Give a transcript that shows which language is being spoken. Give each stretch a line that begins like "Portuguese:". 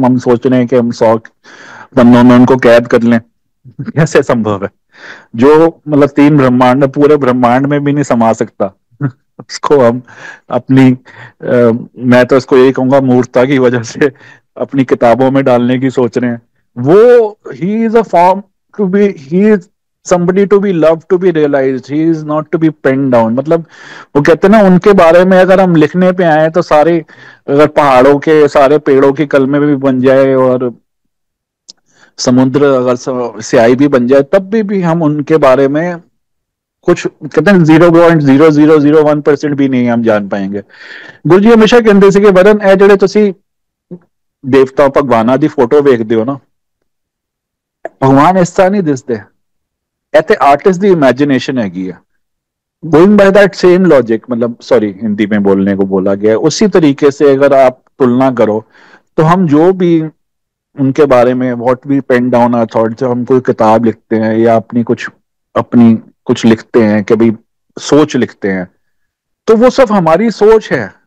Hindi: हम सोच रहे हैं कि हम 100 बंदों में उनको कैद कर लें। कैसे संभव है? जो मतलब 3 ब्रह्मांड, पूरे ब्रह्मांड में भी नहीं समा सकता उसको हम अपनी मैं तो इसको यही कहूंगा मूर्खता की वजह से अपनी किताबों में डालने की सोच रहे हैं।
English: वो he is a form to be, he is somebody to be loved, to be realized, he is not to be penned down।
Hindi: मतलब वो कहते हैं ना, उनके बारे में अगर हम लिखने पे आए तो सारे, अगर पहाड़ों के सारे पेड़ों की कलमे भी बन जाए और समुद्र अगर स्याही भी बन जाए, तब भी हम उनके बारे में कुछ कहते हैं 0.0001% भी नहीं हम जान पाएंगे। गुरु जी हमेशा कहते थे कि
Punjabi: वरन ए ਜਿਹੜੇ ਤੁਸੀਂ ਦੇਵਤਾ ਭਗਵਾਨਾਂ ਦੀ ਫੋਟੋ ਵੇਖਦੇ ਹੋ ਨਾ, ਭਗਵਾਨ ਇਸ ਤਰ੍ਹਾਂ ਨਹੀਂ ਦਿਸਦੇ। ਇਹ ਤੇ ਆर्टिस्ट ਦੀ इमेजिनेशन हैगी है।
English: going by that same logic,
Hindi: मतलब सॉरी हिंदी में बोलने को बोला गया है, उसी तरीके से अगर आप तुलना करो तो हम जो भी उनके बारे में
English: what we pen down our thoughts,
Hindi: जब हम कोई किताब लिखते हैं या अपनी कुछ लिखते हैं, कभी सोच लिखते हैं, तो वो सब हमारी सोच है।